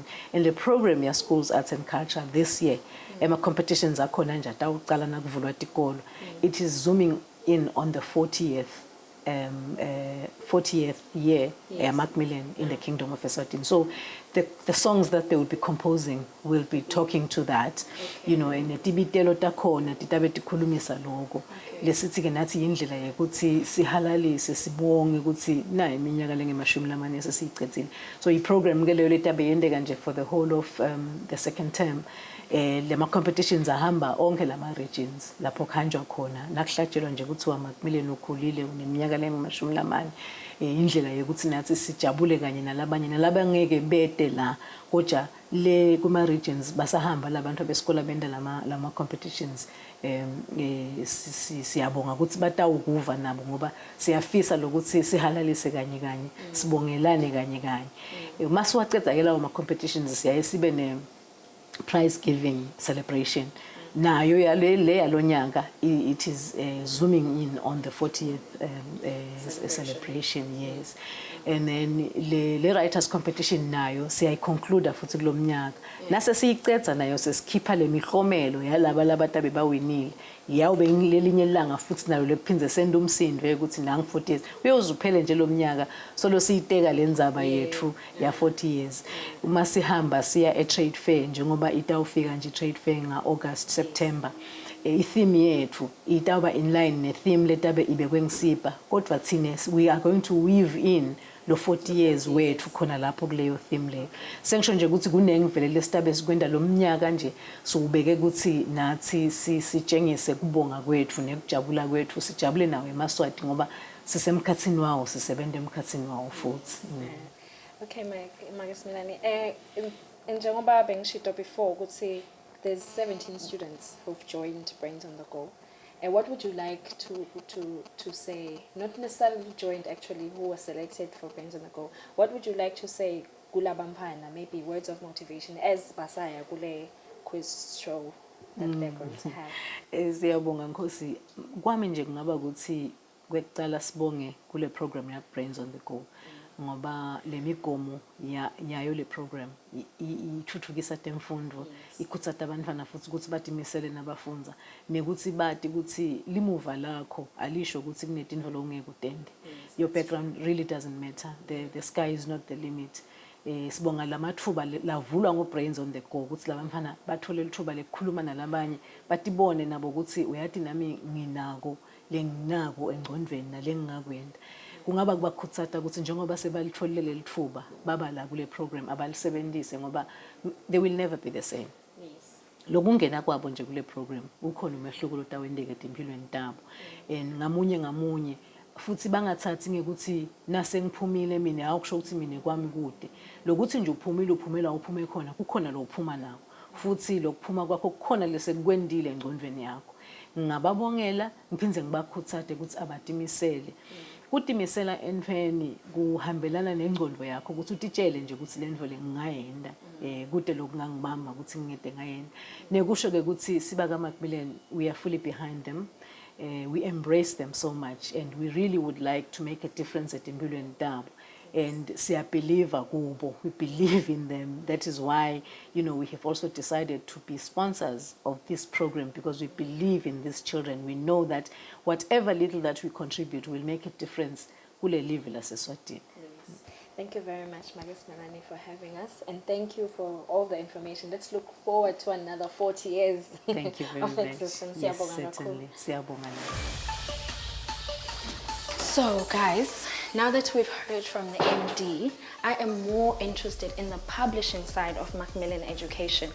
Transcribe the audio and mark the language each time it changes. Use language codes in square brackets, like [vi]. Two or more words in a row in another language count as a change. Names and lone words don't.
[en] And the program here, schools, arts and culture, this year, competitions are it is zooming in on the 40th year, Macmillan in the Kingdom of Eswatini. So the songs that they will be composing will be talking to that, you know, and [ss] tibitelo takhona titabe tikhulumisa lokho. Lesithi ke nathi indlela yokuthi sihalalise sibonge ukuthi na iminyaka lengemashumi lamane sesiyicedzile. So iprogram ke leyo letabe yendeka nje [en] for the whole of the second term. [ss] Lema competitions ahamba onke lama regions lapho khanjwa khona nakuhlatshelwa nje kuthiwa Macmillan ukhulile uneminyaka lengemashumi lamane. Indlela yokuthi nathi sijabule kanye nalabangeke bede la kodwa le kuma regions basahamba labantu besikole benda lama competitions siyabonga ukuthi batawukuva nabo ngoba siyafisa lokuthi sihalalise kanye sibongelane kanye masiwaceda ke lawo ma competitions siyaye sibe ne prize giving celebration. Nayo yalonyaka [en] it is zooming in on the 40th celebration, yes. [ss] And then le writers competition nayo siyayiconclude futhi kulomnyaka. Nase siyicedza nayo sesikhipha lemihlomelo yalaba labatabe bawinile. Yawube ngilelinye ilanga futhi nayo lephinze senda umsindo ukuthi nangu 40 years. Uyozuphele nje lomnyaka solo siyiteka lenzaba yethu ya 40 years. Uma sihamba siya trade fair njengoba itawufika nje trade fair August September. I-theme yethu itawuba [en] in line [ss] ne-theme letabe ibekwe ngisipa kodwa thina [en] we are going to weave in [ss] lo 40 years wethu khona lapho kuleyo theme leyo. Sengisho nje ukuthi kunengivele lesitabe sikwenda lo mnyaka nje sobeke ukuthi nathi sitshengise kubonga kwethu nekujabula kwethu sijabule nawe eMaswati ngoba sisemkhathini wawo sisebenza emkhathini wawo futhi. [en] Okay, Macmillan, [ss] njengoba bengishito [en] before ukuthi there's 17 students who've joined Brains on the Go. And what would you like to say, not necessarily joined actually, who was selected for Brains on the Go, what would you like to say, Gula Bampana, maybe words of motivation, as Basaya Gule quiz show that they're going to have? [ss] Siyabonga Nkosi, kwami nje kungaba ukuthi kwekucala sibonge kule program ya Brains on the Go. Ngoba lemigomo yayo le program ithuthukisa temfundo ikhutsata abantwana futhi ukuthi batimisele nabafunza nekuthi bati ukuthi limuva lakho alisho ukuthi kunetinto longeke utende. [en] Your background really doesn't matter. The sky is not the limit. [ss] Sibonga lamathuba lavulwa ngoBrains on the Go ukuthi labantwana bathole lithuba lekukhuluma nalabanye batibone nabo ukuthi uyathi nami nginako lenginako engcondweni nalengingakwenda. Kungaba kubakhutsata ukuthi njengoba sebalitholele lithuba baba la kule program abalisebenzise ngoba [en] they will never be the same. Yes. [ss] Lokungena kwabo nje kule program ukhona umehluko lotawendeke empilweni tabo. And ngamunye futhi bangathathi ngekuthi nase ngiphumile mina awukusho ukuthi mina kwami kude. Lokuthi nje uphumela uphume khona kukhona lo uphuma nawo. Futhi lokuphuma kwakho kukhona lesekukwendile engcondweni yakho. Ngababongela ngiphinze ngibakhutsate ukuthi abatimisele. Kutimisela enfeni kuhambelana nengcondo yakho ukuthi utitshele nje ukuthi lento le ngingayenda kude lokungangibamba ukuthi ngingede ngayenda nekusho ke ukuthi siba ka Macmillan [en] we are fully behind them. We embrace them so much and we really would like to make a difference at [ss] empilweni tabo. And siyabelieve kubo, [en] we believe in them. That is why, you know, we have also decided to be sponsors of this program because we believe in these children. We know that whatever little that we contribute will make a difference [ss] kule live la Eswatini. [en] Yes. Thank you very much, Macmillan, for having us, and thank you for all the information. Let's look forward to another 40 years Thank you very of much. existence. Yes, certainly. Siyabonga. So guys, now that we've heard from the MD, I am more interested in the publishing side of Macmillan Education.